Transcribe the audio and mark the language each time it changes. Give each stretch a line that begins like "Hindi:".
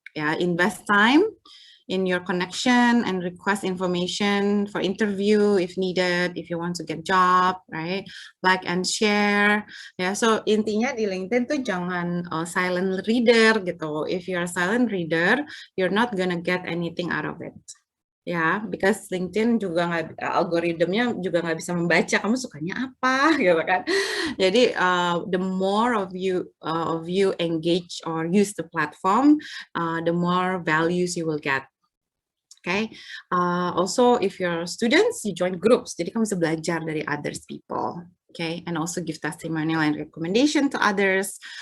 English: Yeah, invest time in your connection and request information for interview if needed, if you want to get job, right? Like and share.
Indonesian: Ya, so intinya di LinkedIn tuh jangan silent reader gitu.
English: If you're a silent reader, you're not gonna get anything out of it.
Indonesian: Ya, because LinkedIn juga algoritmnya juga nggak bisa membaca kamu sukanya apa, gitu kan.
English: Jadi the more of you engage or use the platform, the more values you will get. Okay. Also, if you're students, you join groups.
Indonesian: Jadi kamu bisa belajar dari others people.
English: Okay, and also give testimonial and recommendation to others.